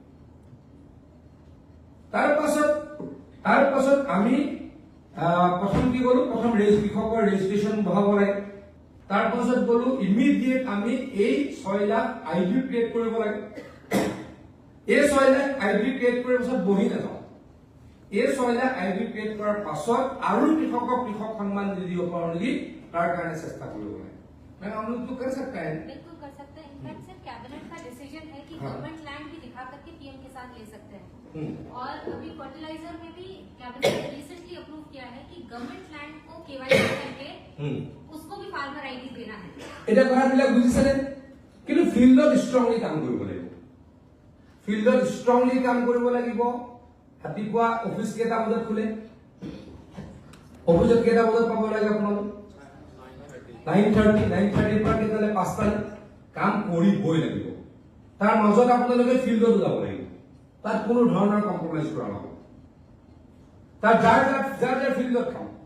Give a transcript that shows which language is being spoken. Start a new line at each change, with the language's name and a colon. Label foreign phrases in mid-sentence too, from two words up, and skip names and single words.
Assamese: তাৰ পাছত আমি প্ৰথম কি কৰো প্ৰথম কৃষকৰ ৰেজিষ্ট্ৰেচন বহাব লাগে তাৰ পাছত গলো ইমিডিয়েট আমি এই 6 লাখ
English: ID create
Assamese: কৰিব লাগে এই 6 লাখ
English: ID create
Assamese: কৰাৰ পাছত বহি নাযাওঁ এই 6 লাখ
English: ID create
Assamese: কৰাৰ পাছত আৰু কৃষকক কৃষক সন্মান নিধি পাওঁ নেকি তাৰ কাৰণে চেষ্টা কৰিব লাগে
Hindi: मैं हम लोग तो कर सकते हैं बिल्कुल कर सकते हैं इनफैक्ट सर कैबिनेट का डिसीजन है कि
English: government land
Hindi: भी दिखा करके पीएम किसान ले सकते हैं और अभी फर्टिलाइजर में भी कैबिनेट ने
English: recently approve
Hindi: किया है कि
English: government land
Hindi: को केवाईसी करके उसको भी
English: farmer ID
Hindi: देना है
Assamese: এটা কথাবিলাক বুজিছেনে কিন্তু ফিল্ডত স্ট্ৰংলি কাম কৰিব লাগিব ফিল্ডত স্ট্ৰংলি কাম কৰিব লাগিব ৰাতিপুৱা অফিচ কেইটা বজাত খোলে অফিচত কেইটা বজাত পাব লাগে আপোনালোক 9:30 পৰা কেতিয়ালে 5টা কাম কৰিবই লাগিব তাৰ মাজত আপোনালোকে ফিল্ডত যাব লাগিব তাত কোনো ধৰণৰ কম্প্ৰমাইজ কৰা নহব তাৰ যাৰ ফিল্ডত কাম